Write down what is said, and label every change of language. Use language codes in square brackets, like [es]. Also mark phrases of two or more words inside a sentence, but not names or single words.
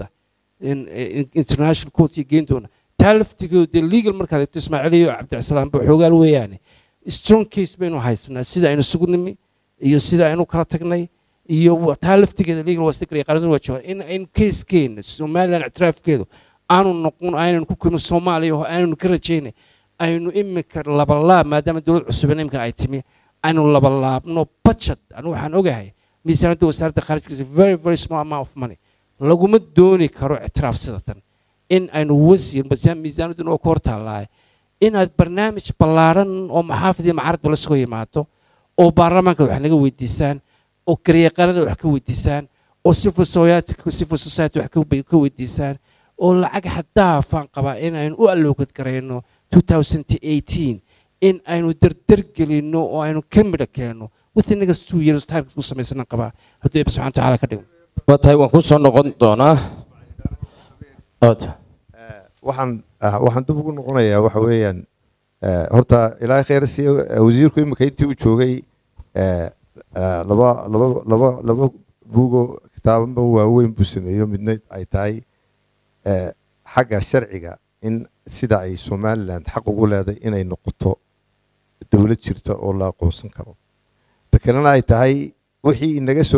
[en] international court [so] iyo geyn doona taa laftigeedu dee legal markaad eegto ismaaciil iyo cabdicasalaam ba xoogaal weeyaane [en] strong case [so] baynu haysanaa sida aynu isugu nimi iyo sida aynu kala tagnay iyo taa laftigeeda legal waa isla garyaqaanaduna waa joogaan in aynu keeskeena somaliland ictiraafkeedu aanu noqon aynanu ku keenno soomaaliya oo aynanu ka rajaynay aynu imika labalaab maadaama dowlad cusub imika ay timi aynu labalaabno budget anigu waxaan ogahay miisaanadda wasaaradda khaarijkiisa [en] very very small amount of money [so] laguma dooni karo ictiraaf sidatan in aynu wasiir miisaanadduna oo ka hor taallaahay inaad barnaamij ballaaran oo maxaafid iyo macaradba la soo yimaado oo baarlamaanka wax naga weydiisaan oo garyaqaanada wax ka weydiisaan oo [en] civil society [so] wax ka weydiisaan oo lacag xaddaafaan qabaa in aynu u alloogad garayno 2018 in aynu dardargelinno oo aynu ka midha keenno [en] within next 2 years [so] target ku samaysanan qabaa hadduu eebbe subxaana tacaala ka dhigo waa tahay waan ku soo noqon doonaa waxaan dib ugu noqonayaa waxa weeyaan horta ilaahay khayr siiyo wasiirku imika intii uu joogay laba buugo kitaabanba waaweyn buu sameeyo midna ay tahay xagga sharciga in sida ay somaliland xaq ugu leedahay inay noqoto dowlad jirta oo la aqoonsan karo ta kalena ay tahay wixii inaga soo